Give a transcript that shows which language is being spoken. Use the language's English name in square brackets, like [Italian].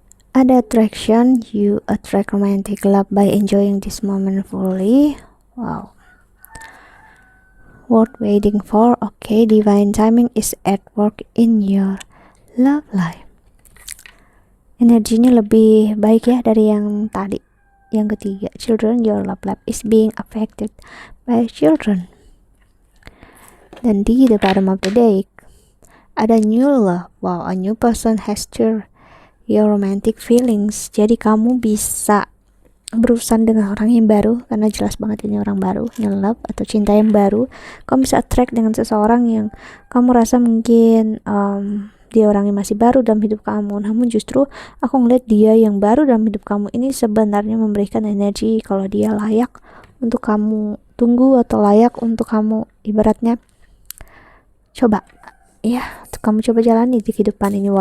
[Indonesian] Ada [English] attraction, you attract romantic love by enjoying this moment fully. Wow. Worth waiting for. Okay, divine timing is at work in your love life. [Indonesian] Energinya lebih baik ya dari yang tadi. Yang ketiga, [English] children, your love life is being affected by children. [Indonesian] Dan di [English] the bottom of the deck [Indonesian] ada [English] new love. Wow, a new person has stirred your romantic feelings. [Indonesian] Jadi kamu bisa berurusan dengan orang yang baru, karena jelas banget ini orang baru, [English] new love [Indonesian] atau cinta yang baru. Kamu bisa attract dengan seseorang yang kamu rasa mungkin dia orang yang masih baru dalam hidup kamu, namun justru aku ngeliat dia yang baru dalam hidup kamu ini sebenarnya memberikan energi kalau dia layak untuk kamu tunggu, atau layak untuk kamu ibaratnya coba, ya, kamu coba jalani di kehidupan ini.